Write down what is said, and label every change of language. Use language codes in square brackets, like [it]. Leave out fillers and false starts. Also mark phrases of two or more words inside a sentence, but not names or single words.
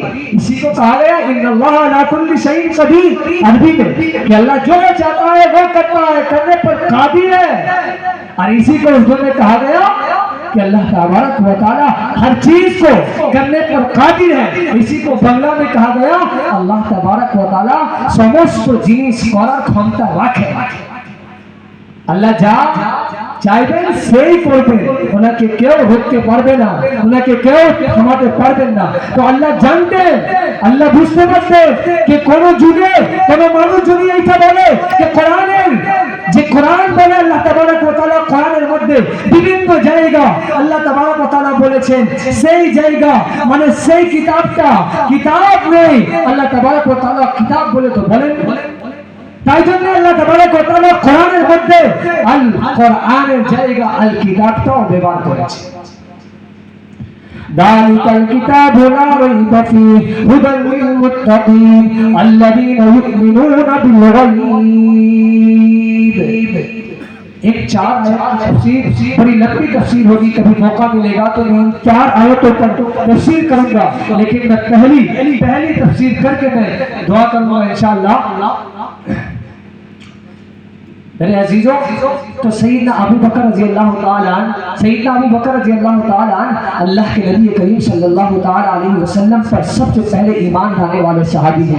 [ur] اسی کو کہا گیا [ar] ان اللہ علی کل شیء قدیر [ur] عربی میں کہ اللہ جو چاہتا ہے وہ کرتا ہے، کرنے پر قادر ہے. اور اسی کو اردو میں کہا گیا کہ [ar] اللہ تبارک و تعالی [ur] ہر چیز کو کرنے پر قادر ہے. اسی کو بنگلہ میں کہا گیا [ar] الله تبارك و تعالى [bn] সমস্ত জিনিস করার ক্ষমতা রাখে. আল্লাহ যা চাইবেন সেই করবেন, ওনাকে কেউ রুখতে পারবে না, ওনাকে কেউ থামাতে পারবেন না. তো আল্লাহ জানতেন, আল্লাহ বুঝতে পারতেন যে কোন যুগে কোন মানুষ যদি এইটা বলে যে কোরআনের যে কোরআন বলে [ar] الله تبارك و تعالى [bn] কোরআনের মধ্যে বিভিন্ন জায়গা [ar] الله تبارك و تعالى [bn] বলেছেন, সেই জায়গা মানে সেই কিতাবটা কিতাব নেই, [ar] الله تبارك و تعالى [bn] কিতাব বলে তো বলেন. তাই জন্য [ar] الله تبارك و تعالى [bn] কোরআনের মধ্যে আল কোরআনের জায়গা আল কিতাবটাও ব্যবহার করেছে. [ar] ذلك الكتاب لا ريب فيه هدى للمتقين الذين يؤمنون بالغيب. [ur] ایک 4 آیات تفسیر بڑی لمبی تفسیر ہوگی, کبھی موقع ملے گا تو میں 4 آیتوں پر تفسیر کروں گا, لیکن میں پہلی تفسیر کر کے میں دعا کروں گا انشاءاللہ. میرے عزیزوں, تو سیدنا ابو بکر [ar] رضی اللہ تعالیٰ عنہ [ur] اللہ کے نبی کریم [ar] صلی اللہ تعالیٰ علیہ وسلم [ur] پر سب سے پہلے ایمان لانے والے صحابی ہیں.